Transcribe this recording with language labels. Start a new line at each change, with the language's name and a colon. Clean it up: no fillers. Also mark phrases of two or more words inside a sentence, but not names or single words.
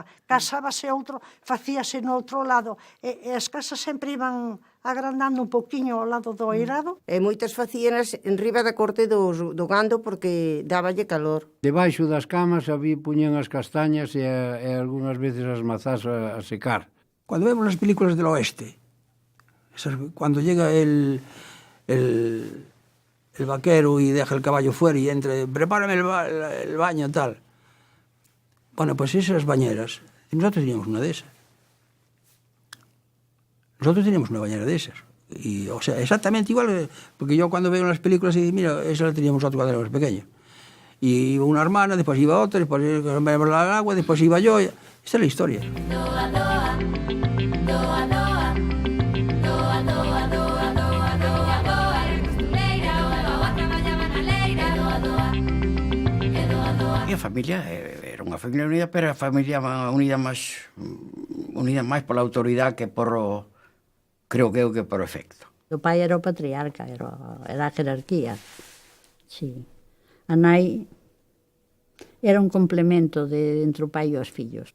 Galician: Casábase outro, facíase no outro lado. E as casas sempre iban agrandando un pouquiño ao lado do eirado. E moitas facíanas en riba da corte do gando porque dáballe calor. Debaixo das camas había puñen as castañas e algunhas veces as mazás a secar.
Spanish: Cuando vemos las películas del oeste, cuando llega el vaquero y deja el caballo fuera y entre, prepárame el baño y tal. Bueno, pues esas bañeras, nosotros teníamos una de esas. Nosotros teníamos una bañera de esas. Y, o sea, exactamente igual, porque yo cuando veo las películas y mira, esa la teníamos nosotros cuando éramos pequeños. Y iba una hermana, después iba otra, después iba el agua, después iba yo. Esta es la historia. Doa, doa, doa, doa.
Galician: A familia era unha familia unida, pero a familia unida máis pola autoridade que por creo que por efecto. O pai era o patriarca, era a jerarquía.
Spanish: Sí.
Galician: A nai era un complemento entre o pai e os fillos.